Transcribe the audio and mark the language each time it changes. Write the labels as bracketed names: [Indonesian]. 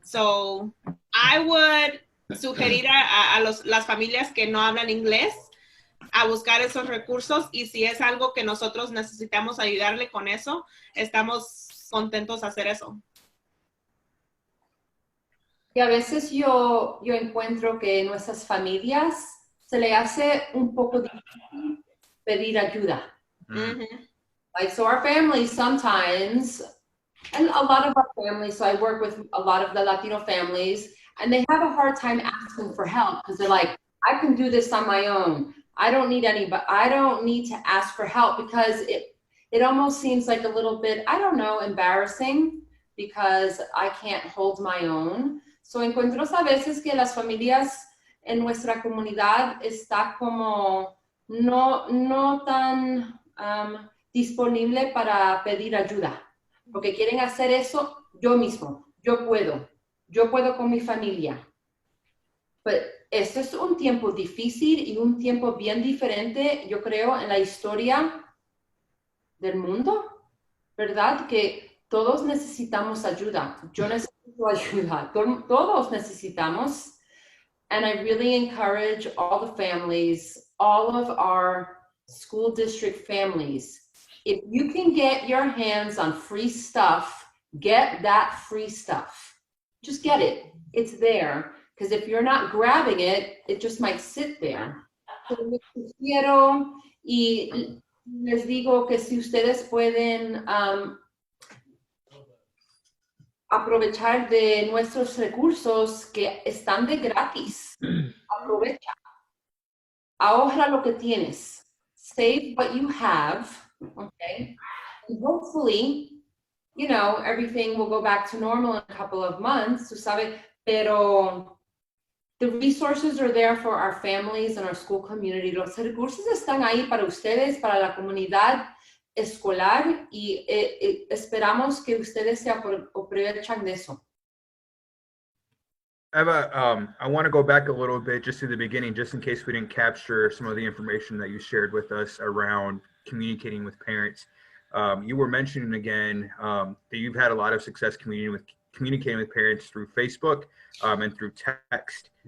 [English] So, I would [Spanish] sugerir a las familias que no hablan inglés a buscar esos recursos, y si es algo que nosotros necesitamos ayudarle con eso, estamos contentos de hacer eso. Y a veces yo encuentro que en nuestras familias se le hace un poco difícil pedir ayuda. [English] Like, so our families sometimes, and a lot of our families, so I work with a lot of the Latino families, and they have a hard time asking for help because they're like, I can do this on my own. I don't need anybody. I don't need to ask for help, because it almost seems like a little bit, I don't know, embarrassing, because I can't hold my own. [Spanish] So encuentro a veces que las familias en nuestra comunidad está como no tan disponible para pedir ayuda, porque quieren hacer eso yo mismo, yo puedo con mi familia. Pero esto es un tiempo difícil y un tiempo bien diferente, yo creo, en la historia del mundo, ¿verdad? Que todos necesitamos ayuda. Yo necesito ayuda. Todos necesitamos. [English] And I really encourage all the families, all of our school district families, if you can get your hands on free stuff, get that free stuff. Just get it. It's there. Because if you're not grabbing it, it just might sit there. [Spanish] So les sugiero y les digo que si ustedes pueden aprovechar de nuestros recursos que están de gratis, aprovecha. Ahorra lo que tienes. [English] Save what you have, okay? And hopefully, you know, everything will go back to normal in a couple of months, [Spanish] tú sabes, [English] pero the resources are there for our families and our school community. [Spanish] Los recursos están ahí para ustedes, para la comunidad escolar, y esperamos que ustedes se aprovechan de eso. [English] Eva, I want to go back a little bit just to the beginning, just in case we didn't capture some of the information that you shared with us around communicating with parents. You were mentioning again that you've had a lot of success communicating with parents through Facebook and through text.